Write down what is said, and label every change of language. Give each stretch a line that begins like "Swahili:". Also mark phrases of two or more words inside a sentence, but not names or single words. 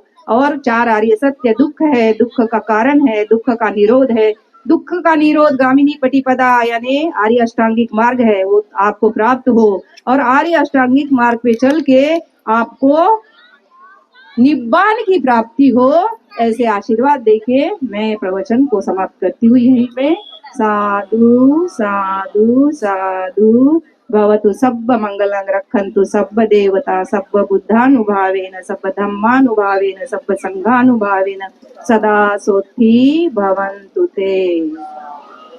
Hindi: और 4 आर्य सत्य दुख है, दुख का कारण है, दुख का निरोध है, दुख का निरोध गामिनी पटिपदा यानी आर्य अष्टांगिक मार्ग है, वो आपको प्राप्त हो। और आर्य अष्टांगिक मार्ग पे चल के आपको निब्बान की प्राप्ति हो, ऐसे आशीर्वाद देके मैं प्रवचन को समाप्त करती हुई यहीं पे।
Pali: साधु साधु साधु भवतु सब मंगलं रक्षन्तु सब देवता सब बुद्धानुभावेन सब धम्मानुभावेन सब संघानुभावेन सदा सोत्थी भवन्तु ते।